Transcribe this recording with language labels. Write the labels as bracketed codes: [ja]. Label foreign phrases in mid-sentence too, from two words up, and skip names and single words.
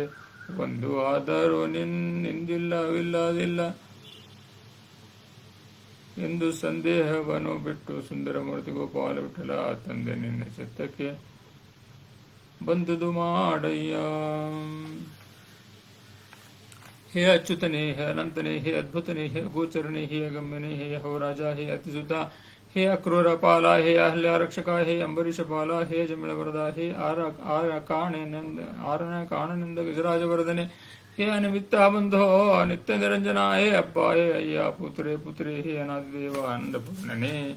[kn] ಒಂದು ಆದರೂ ನಿಂದಿಲ್ಲವಿಲ್ಲದಿಲ್ಲ ಎಂದು ಸಂದೇಹವನ್ನು ಬಿಟ್ಟು ಸುಂದರಮೂರ್ತಿ ಗೋಪಾಲ ವಿಠಲ ತಂದೆ ನಿನ್ನ ಚಿತ್ತಕ್ಕೆ ಬಂದುದು ಮಾಡಯ್ಯ. ಹೇ ಅಚ್ಯುತನೇ, ಹೇ ಅನಂತನೇ, ಹೇ ಅದ್ಭುತನೇ, ಹೇ ಗೋಚರನೇ, ಹೇ ಅಗಮ್ಯನೇ, ಹೇ ಯಹೋರಾಜ, ಹೇ ಅತಿಸುತ, ಹೇ ಅಕ್ರೂರ ಪಾಲ, ಹೇ ಅಹಲ್ಯ ರಕ್ಷಕ, ಹೇ ಅಂಬರೀಷ ಪಾಲ, ಹೇ ಜಮಿಳ ವರದ, ಹೇ ಆರನ ಕಾಣನೆಂದ ಗಜರಾಜವರ್ಧನೆ, ಹೇ ಅನಿಮಿತ್ತ ಬಂಧೋ ನಿತ್ಯ ನಿರಂಜನ, ಹೇ ಅಪ್ಪ, ಹೇ ಅಯ್ಯ ಪುತ್ರೇ, ಹೇ ಅನಾದಿದೇವ ಆನಂದಪೂರ್ಣನೇ,